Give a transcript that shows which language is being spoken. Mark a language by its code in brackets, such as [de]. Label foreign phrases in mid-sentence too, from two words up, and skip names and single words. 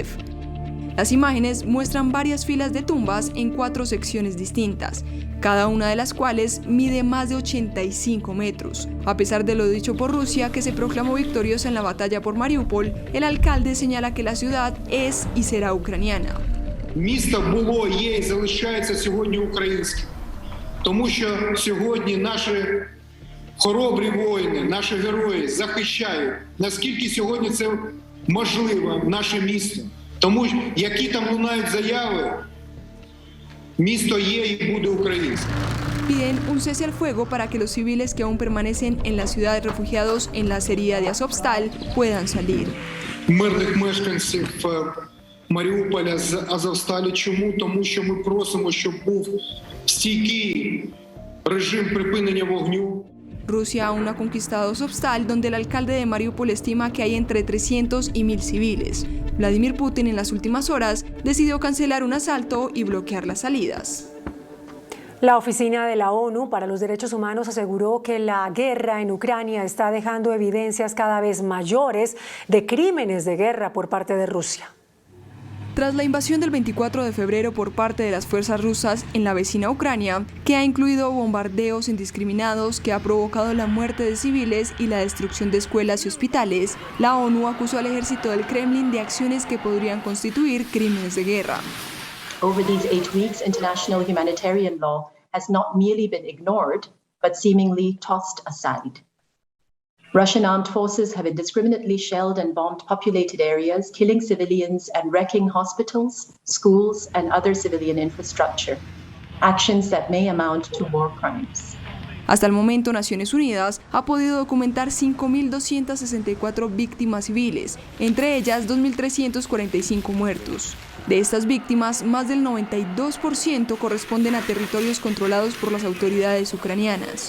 [es] Las imágenes muestran varias filas de tumbas en 4 secciones distintas, cada una de las cuales mide más de 85 metros. A pesar de lo dicho por Rusia, que se proclamó victoriosa en la batalla por Mariupol, el alcalde señala que la ciudad es y será ucraniana. [uk] Місто було, є і залишається сьогодні українським. Тому що сьогодні наші хоробрі воїни, наші герої захищають, наскільки сьогодні це можливо, наше місто. Тому які там лунають заяви, місто є і буде українським. [es] Piden un cese al fuego para que los civiles que aún permanecen en la ciudad de refugiados en la acería de Azovstal puedan salir. [uk] Мирних мешканців Маріуполя з Азовсталі. Чому? Тому що ми просимо, щоб був стійкий режим припинення вогню. [es] Rusia aún no ha conquistado Azovstal, donde el alcalde de Mariupol estima que hay entre 300 y 1.000 civiles. Vladimir Putin en las últimas horas decidió cancelar un asalto y bloquear las salidas. La Oficina de la ONU para los Derechos Humanos aseguró que la guerra en Ucrania está dejando evidencias cada vez mayores de crímenes de guerra por parte de Rusia. Tras la invasión del 24 de febrero por parte de las fuerzas rusas en la vecina Ucrania, que ha incluido bombardeos indiscriminados que ha provocado la muerte de civiles y la destrucción de escuelas y hospitales, la ONU acusó al ejército del Kremlin de acciones que podrían constituir crímenes de guerra. [en] Over these 8 weeks, international humanitarian law has not merely been ignored, but seemingly tossed aside. Russian armed forces have indiscriminately shelled and bombed populated areas, killing civilians and wrecking hospitals, schools, and other civilian infrastructure. Actions that may amount to war crimes. [es] Hasta el momento, Naciones Unidas ha podido documentar 5.264 víctimas civiles, entre ellas 2.345 muertos. De estas víctimas, más del 92% corresponden a territorios controlados por las autoridades ucranianas.